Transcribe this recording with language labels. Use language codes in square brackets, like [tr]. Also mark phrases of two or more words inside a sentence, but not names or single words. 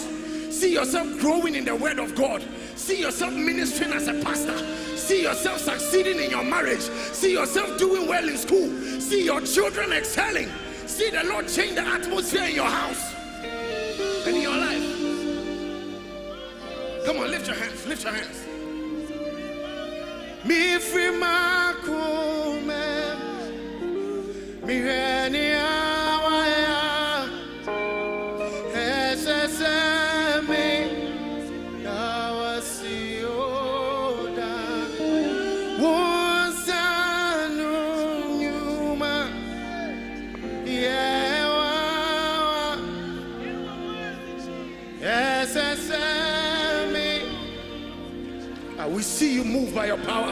[en] See yourself growing in the word of God. See yourself ministering as a pastor. See yourself succeeding in your marriage. See yourself doing well in school. See your children excelling. See the Lord change the atmosphere in your house and in your life. Come on, lift your hands, lift your hands. Mi free makume, mi reni awaya, esesemi, dawasioda, wonsanu nyuma, yewa, esesemi. We see you move by your power.